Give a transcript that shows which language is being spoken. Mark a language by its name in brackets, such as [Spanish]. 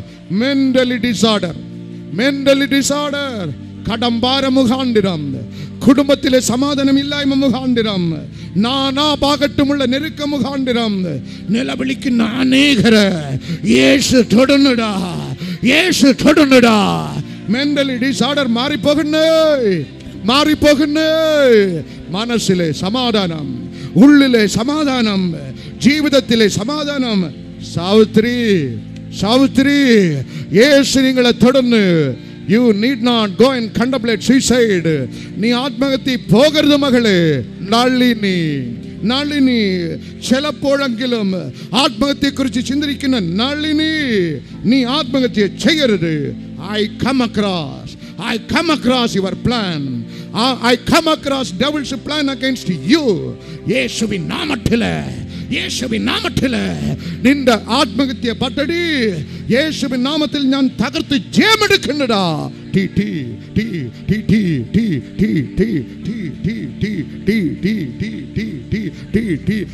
[English] mentally disorder, mentally disorder, [Malayalam] കടംഭാര മുഖാന്തിരം, കുടുംബത്തിലെ സമാധാനമില്ലായ്മ മുഖാന്തിരം, നാനാഭാഗത്തുമുള്ള നെരുക്ക മുഖാന്തിരം നിലവിളിക്കുന്ന അനേകര് യേശു തൊടുന്നുടാ, യേശു തൊടുന്നുടാ. [English] mentally disorder [Malayalam] മാറിപ്പോകുന്നേ, മാറിപ്പോകുന്നേ. മനസ്സിലെ സമാധാനം, ഉള്ളിലെ സമാധാനം, ജീവിതത്തിലെ സമാധാനം. സാവിത്രി, സാവിത്രി, യേശു നിങ്ങളെ തൊടുന്നു. [English] You need not go and contemplate suicide. [Malayalam] നീ ആത്മഹത്യ പോകരുത് മകളെ. നളിനി, നളിനി, ചിലപ്പോഴെങ്കിലും ആത്മഹത്യയെക്കുറിച്ച് ചിന്തിക്കുന്ന നളിനി, നീ ആത്മഹത്യ ചെയ്യരുത്. [English] I come across your plan. I come across devil's plan against you. [Malayalam] യേശുവിൻ നാമത്തിലെ, യേശുവിൻ നാമത്തിലെ നിന്റെ ആത്മഹത്യ പദ്ധതി യേശുവിൻ നാമത്തിൽ ഞാൻ തകർത്ത് ജയമെടുക്കുന്നുടാ. T T T T T T T T T T T T T T T T T T.